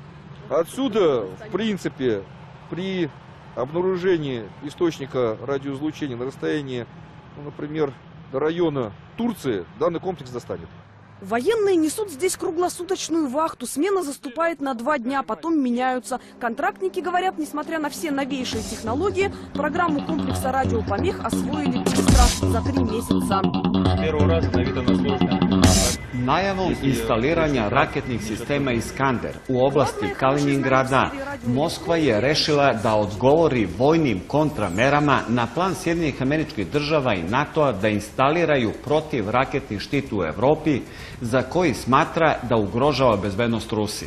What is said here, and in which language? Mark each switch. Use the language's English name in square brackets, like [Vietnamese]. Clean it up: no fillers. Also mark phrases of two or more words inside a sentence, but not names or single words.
[Russian] Отсюда, в принципе, при обнаружении источника радиоизлучения на расстоянии, например, до района Турции, данный комплекс достанет. Военные несут здесь круглосуточную вахту. Смена заступает на 2 дня, потом меняются. Контрактники говорят, несмотря на все новейшие технологии, программу комплекса радиопомех освоили быстро, за 3 месяца. Первого раза на вид она сложная. [Serbian] Najavom instaliranja raketnih sistema Iskander u oblasti Kaliningrada, Moskva je rešila da odgovori vojnim kontramerama na plan Sjedinjenih Američkih Država i NATO-a da instaliraju protivraketni štit u Evropi, za koji smatra da ugrožava bezbednost Rusije.